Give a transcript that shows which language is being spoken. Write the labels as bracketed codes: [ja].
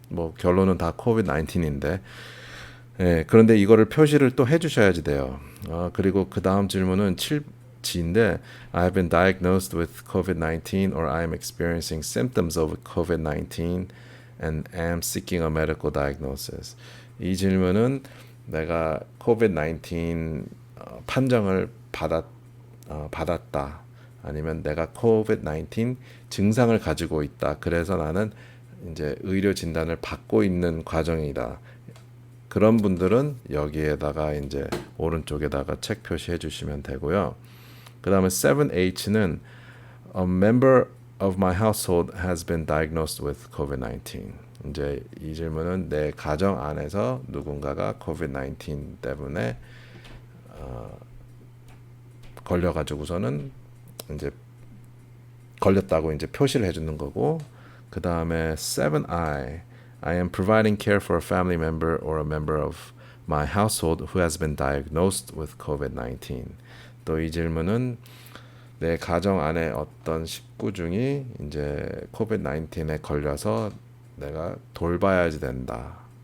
[ko] 뭐 결론은 다 코비드 19인데 예, 그런데 이거를 표시를 또 해주셔야지 돼요. 그리고 그 다음 질문은 7G인데 [en] I have been diagnosed with COVID-19 or I am experiencing symptoms of COVID-19 and am seeking a medical diagnosis. [ko] 이 질문은 내가 COVID-19 판정을 받았다. 아니면 내가 COVID-19 증상을 가지고 있다. 그래서 나는 이제 의료 진단을 받고 있는 과정이다. 그런 분들은 여기에다가 이제 오른쪽에다가 책 표시해 주시면 되고요. 그 다음에 7H는 [en] A member of my household has been diagnosed with COVID-19. [ko] 이제 이 질문은 내 가정 안에서 누군가가 COVID-19 때문에 걸려가지고서는 이제 걸렸다고 이제 표시를 해주는 거고 그 다음에 7I [en] I am providing care for a family member or a member of my household who has been diagnosed with COVID-19. [ko] 또 이 질문은 내 가정 안에 어떤 식구 중이 이제 COVID-19에 걸려서 내가 돌봐야지 된다.